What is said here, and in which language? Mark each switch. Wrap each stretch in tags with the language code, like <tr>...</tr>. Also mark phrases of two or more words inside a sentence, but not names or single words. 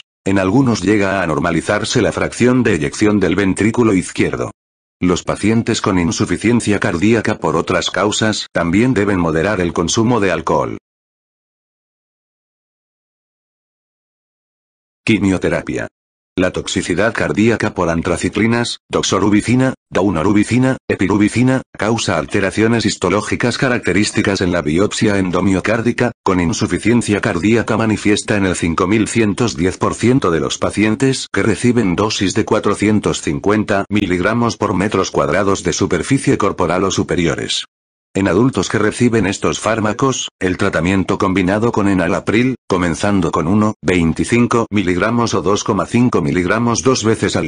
<es>En algunos llega a normalizarse la fracción de eyección del ventrículo izquierdo. Los pacientes con insuficiencia cardíaca por otras causas también deben moderar el consumo de alcohol. Quimioterapia. La toxicidad cardíaca por antraciclinas, doxorubicina, daunorubicina, epirubicina, causa alteraciones histológicas características en la biopsia endomiocárdica, con insuficiencia cardíaca manifiesta en el 5110% de los pacientes que reciben dosis de 450 mg por metros cuadrados de superficie corporal o superiores. En adultos que reciben estos fármacos, el tratamiento combinado con enalapril, comenzando con 1,25 mg o 2,5 mg 2 veces al</es>